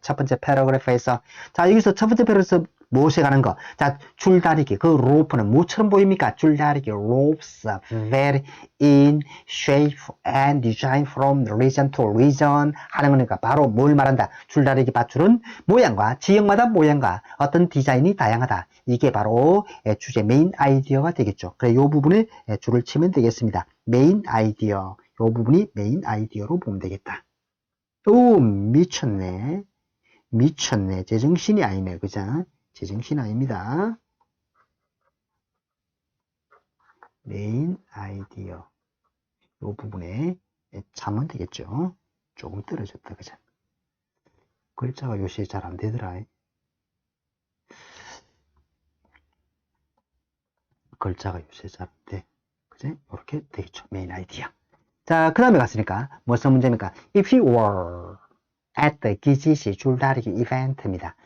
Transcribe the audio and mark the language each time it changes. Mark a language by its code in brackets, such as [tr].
[ko] 첫 번째 paragraph에서 자, 여기서 첫 번째 paragraph에서 무엇에 가는 거? 자, 줄다리기. 그 rope는 뭐처럼 보입니까? 줄다리기. [en] ropes vary in shape and design from region to region [ko] 하는 거니까 바로 뭘 말한다? 줄다리기 밧줄은 모양과 지역마다 모양과 어떤 디자인이 다양하다. 이게 바로 주제 메인 아이디어가 되겠죠. 그래, 이 부분에 줄을 치면 되겠습니다. 메인 아이디어. 이 부분이 메인 아이디어로 보면 되겠다. 오, 미쳤네. 제정신이 아니네. 그죠? 제정신 아닙니다. 메인 아이디어. 이 부분에 참으면 되겠죠. 조금 떨어졌다. 그죠? 글자가 요새 잘 안 되더라. 글자가 유세자인데, 그지? 이렇게 되겠죠. 메인 아이디어. 자, 그 다음에 갔으니까, 무슨 문제입니까? If you were at the 기지시 줄다리기 이벤트입니다.